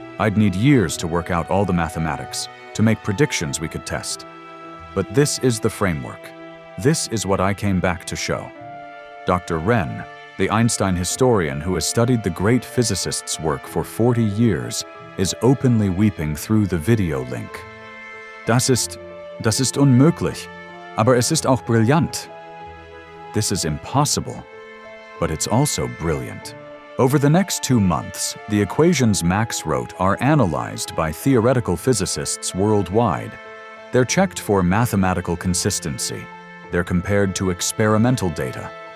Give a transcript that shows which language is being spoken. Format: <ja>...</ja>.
<en>I'd need years to work out all the mathematics, to make predictions we could test. But this is the framework. This is what I came back to show. Dr. Wren, the Einstein historian who has studied the great physicist's work for 40 years, is openly weeping through the video link.</en> <de>Das ist unmöglich, aber es ist auch brillant.</de> <en>This is impossible, but it's also brilliant. Over the next 2 months, the equations Max wrote are analyzed by theoretical physicists worldwide. They're checked for mathematical consistency. They're compared to experimental data.</en>